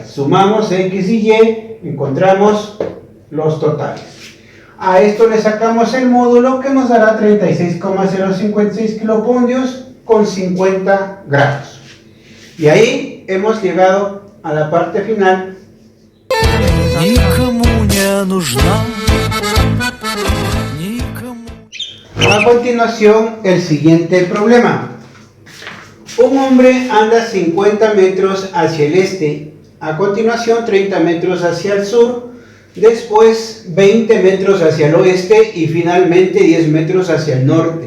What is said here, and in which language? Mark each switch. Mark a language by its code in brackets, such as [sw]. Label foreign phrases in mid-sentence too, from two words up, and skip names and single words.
[es] Sumamos X y Y, encontramos los totales. A esto le sacamos el módulo que nos dará 36,056 kiloponios con 50 grados. Y ahí hemos llegado a la parte final. [ru] Никому не нужна, никому. [es] A continuación, el siguiente problema. Un hombre anda 50 metros hacia el este, a continuación 30 metros hacia el sur, después 20 metros hacia el oeste y finalmente 10 metros hacia el norte.